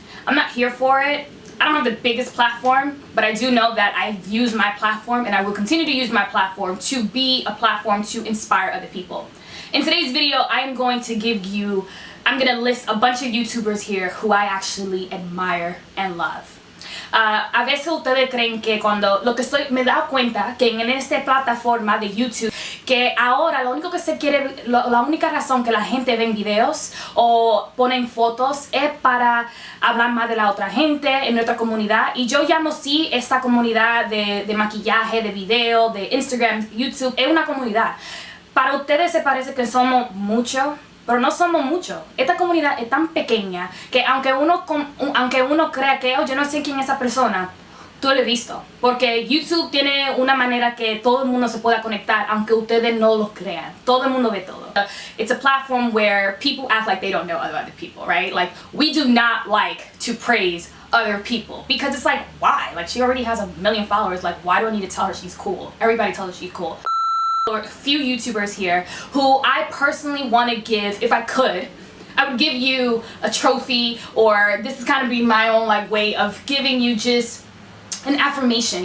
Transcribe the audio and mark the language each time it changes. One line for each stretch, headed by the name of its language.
English: I'm not here for it. I don't have the biggest platform, but I do know that I've used my platform and I will continue to use my platform to be a platform to inspire other people. In today's video, I'm going to list a bunch of YouTubers here who I actually admire and love.
Spanish: A veces ustedes creen que me he dado cuenta que en esta plataforma de YouTube, que ahora lo único que se quiere, la única razón que la gente ve videos o ponen fotos es para hablar más de la otra gente en nuestra comunidad. Y yo llamo sí esta comunidad de maquillaje, de video, de Instagram, YouTube, es una comunidad. Para ustedes se parece que somos muchos, pero no somos muchos. Esta comunidad es tan pequeña que aunque uno crea que yo no sé quién es esa persona, tú lo has visto. Porque YouTube tiene una manera que todo el mundo se pueda conectar, aunque ustedes no lo crean. Todo el mundo ve todo.
English: It's a platform where people act like they don't know other people, right? Like, we do not like to praise other people because it's like, why? Like, she already has 1 million followers. Like, why do I need to tell her she's cool? Everybody tells her she's cool. Or a few YouTubers here who I personally want to give, if I could, I would give you a trophy, or this is kind of be my own like way of giving you just an affirmation.